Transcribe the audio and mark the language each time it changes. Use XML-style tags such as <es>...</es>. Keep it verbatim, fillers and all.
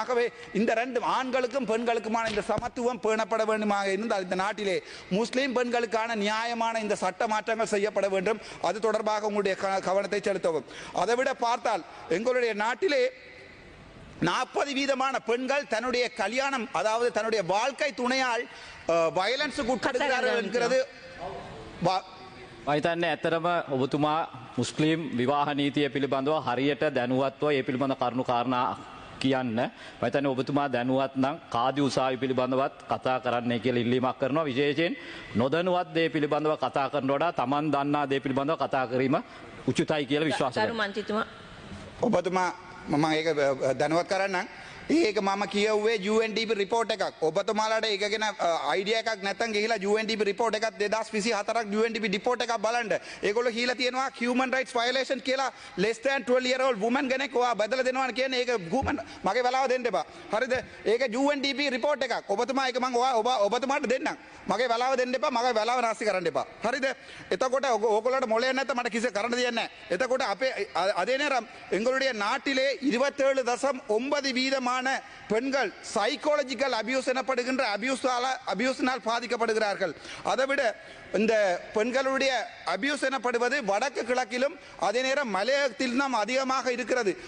<ta>ஆகவே இந்த ரெண்டு ஆண்களுக்கும் பெண்களுக்குமான இந்த சமத்துவம் பேணப்பட வேண்டுமாக இருந்தால் இந்த நாட்டிலே முஸ்லிம் பெண்களுக்கான நியாயமான இந்த சட்ட மாற்றங்கள் செய்யப்பட வேண்டும். அது தொடர்பாக உங்களுடைய க- கவனத்தை செலுத்தவும். அதைவிட பார்த்தால் எங்களுடைய நாட்டிலே நாற்பது வீதமான பெண்கள் தன்னுடைய கல்யாணம் அதாவது தன்னுடைய வாழ்க்கை துணையால் அஹ், வயலன்ஸுக்கு உட்படுகிறார்கள் என்கிறது வா-</ta> <si>මහිතන්නේ ඇතරම ඔබතුමා මුස්ලිම් විවාහ නීතිය පිළිබඳව හරියට දැනුවත්ව ඒ පිළිබඳ කරුණු කාරණා කියන්න. මහිතන්නේ ඔබතුමා දැනුවත් නම් කාදි උසාවි පිළිබඳවත් කතා කරන්නේ කියලා ඉල්ලීමක් කරනවා. විශේෂයෙන් නොදැනුවත් දේ පිළිබඳව කතා කරන වඩා Taman දන්නා දේ පිළිබඳව කතා කිරීම උචිතයි කියලා විශ්වාස ගරු කරනවා. මන්ත්‍රීතුමා ඔබතුමා මම ඒක දැනුවත් කරන්නම්. ඒක මම කියව්වේ UNDP රිපෝට් එකක්. ඔබතුමාලාට ඒක ගැන අයිඩියා එකක් නැත්නම් ගිහිලා UNDP රිපෝට් එකක් දෙදාස් විසි හතරක් UNDP රිපෝට් එකක් බලන්න. ඒගොල්ලෝ කියලා තියෙනවා</si> <en>human rights violation</en> <si>කියලා less than twelve year old woman කෙනෙක් ඔයා බදලා දෙනවා කියන්නේ ඒක woman මගේ වෙලාව දෙන්න එපා. හරිද? ඒක UNDP රිපෝට් එකක්. ඔබතුමා ඒක මම ඔයා- ඔබ ඔබතුමාට දෙන්නම්. මගේ වෙලාව දෙන්න එපා. මගේ වෙලාව නාස්ති කරන්න එපා. හරිද? එතකොට ඔග- ඕගොල්ලන්ට මොලේ නැත්නම් මට කිසි කරන්න දෙයක් නැහැ. එතකොට අපේ අ-</si> <ta>அதே நேரம் எங்களுடைய நாட்டிலே இருபத்தேழு தசம் ஒன்பது வீதமான பெண்கள் சைக்காலஜிக்கல் அபியூஸ் எனப்படுகின்ற அபியூஸால அபியூஸினால் பாதிக்கப்படுகிறார்கள். அதைவிட இந்த பெண்களுடைய அபியூஸ் எனப்படுவது வடக்கு கிழக்கிலும் அதே நேரம் மலையகத்தில் தான் அதிகமாக இருக்கிறது.</ta>